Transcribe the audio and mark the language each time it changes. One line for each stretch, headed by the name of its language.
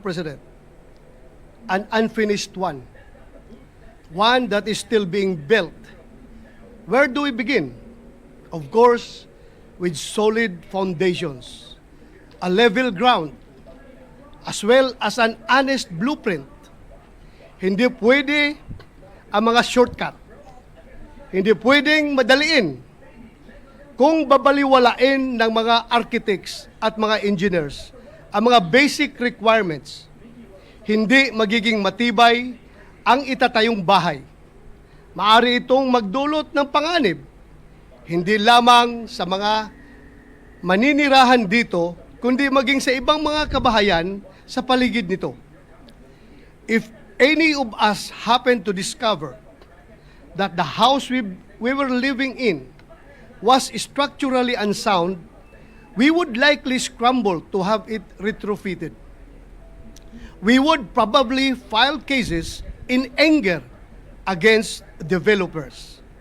English: President, an unfinished one that is still being built. Where do we begin? Of course, with solid foundations, a level ground, as well as an honest blueprint.
Filipino: Hindi pwede ang mga shortcut. Hindi pwedeng madaliin kung babaliwalain ng mga architects at mga engineers ang mga basic requirements. Hindi magiging matibay ang itatayong bahay. Maaari itong magdulot ng panganib, hindi lamang sa mga maninirahan dito, kundi maging sa ibang mga kabahayan sa paligid nito.
English: If any of us happen to discover that the house we were living in was structurally unsound, we would likely scramble to have it retrofitted. We would probably file cases in anger against developers.